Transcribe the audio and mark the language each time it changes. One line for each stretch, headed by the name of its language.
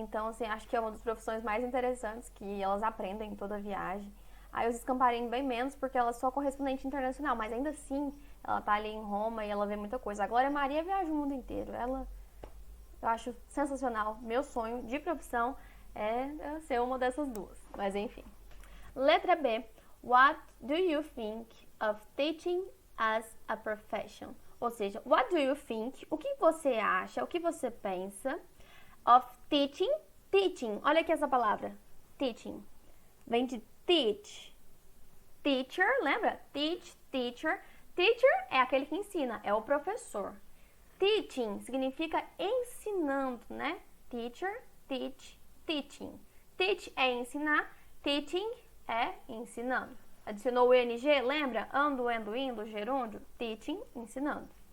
Portuguese: Então, assim, acho que é uma das profissões mais interessantes que elas aprendem em toda a viagem. Aí os escamparim bem menos, porque ela é só correspondente internacional, mas ainda assim, ela tá ali em Roma e ela vê muita coisa. A Glória Maria viaja o mundo inteiro, eu acho sensacional. Meu sonho de profissão é ser uma dessas duas, mas enfim. Letra B.
English: What do you think of teaching as a profession?
Portuguese: Ou seja,
English: what do you think?
Portuguese: O que você acha? O que você pensa
English: of teaching?
Portuguese: Teaching. Olha aqui essa palavra. Teaching. Vem de teach. Teacher, lembra?
English: Teach, teacher.
Portuguese: Teacher é aquele que ensina, é o professor. Teaching significa ensinando, né?
English: Teacher, teach, teaching.
Portuguese: Teach é ensinar, teaching é ensinando. Adicionou o ing, lembra? Ando, indo, gerúndio. Teaching, ensinando.